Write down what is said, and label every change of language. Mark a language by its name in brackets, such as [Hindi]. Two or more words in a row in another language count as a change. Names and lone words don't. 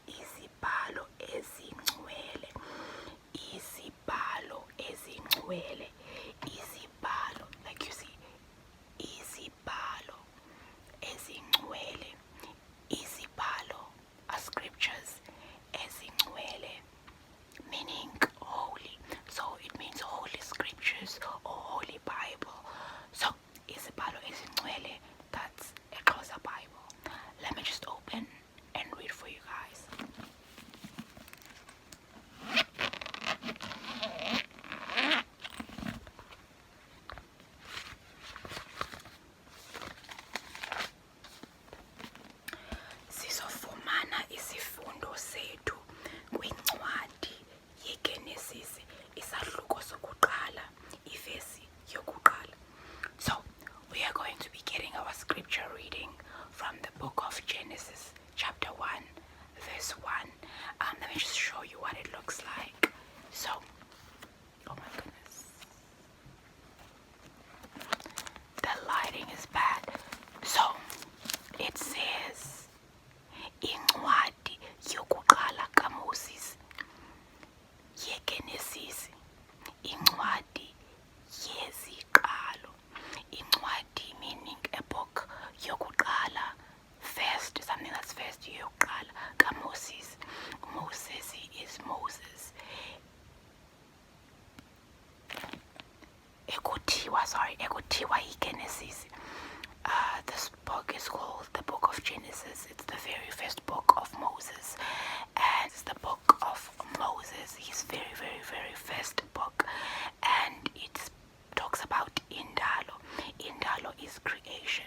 [Xhosa] ezingcwele, Izibhalo ezingcwele, Izibhalo, [English] like you see, [Xhosa] Izibhalo ezingcwele, [English] Izibhalo are scriptures, ezingcwele meaning holy, so it means holy scriptures or holy Bible. [Xhosa] So Izibhalo ezingcwele, [English] that's a Xhosa Bible. Let me just open and read for you guys. [Xhosa] Sizofumana isifundo sethu kwincwadi yeGenesis, isahluko sokuqala, ivesi yokuqala. [English] So we are going to be getting our scripture reading from the book of Genesis, chapter 1, verse 1. Let me just show you what it looks like. So, oh my goodness, the lighting is bad. So it says, [Xhosa] incwadi yokuqala kaMoses yeGenesis, incwadi yeziqalo, incwadi [English] meaning a book, [Xhosa] yokuqala, first, [English] something that's first, [Xhosa] yokuqala kaMoses. Moses is Moses. Ekuthiwa yiGenesis. [English] This book is called the Book of Genesis. It's the very first book of Moses, and it's the book of Moses, his very first book, and it talks about Indalo. Indalo is creation.